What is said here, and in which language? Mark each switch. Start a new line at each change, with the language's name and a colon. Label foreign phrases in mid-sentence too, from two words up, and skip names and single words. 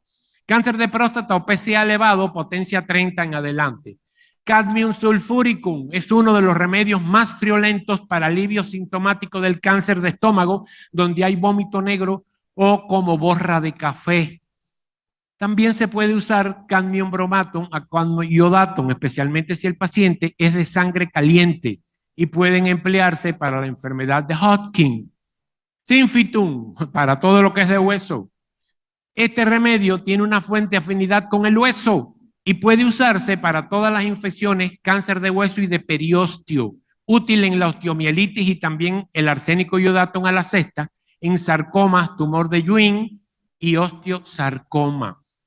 Spanish: Cáncer de próstata o PSA elevado, potencia 30 en adelante. Cadmium sulfuricum es uno de los remedios más friolentos para alivio sintomático del cáncer de estómago, donde hay vómito negro o como borra de café. También se puede usar cadmium bromatum a cadmium iodatum, especialmente si el paciente es de sangre caliente, y pueden emplearse para la enfermedad de Hodgkin. Synfitum, para todo lo que es de hueso. Este remedio tiene una fuente de afinidad con el hueso y puede usarse para todas las infecciones, cáncer de hueso y de periósteo, útil en la osteomielitis y también el arsénico iodatum a la sexta, en sarcomas, tumor de Ewing y osteosarcoma.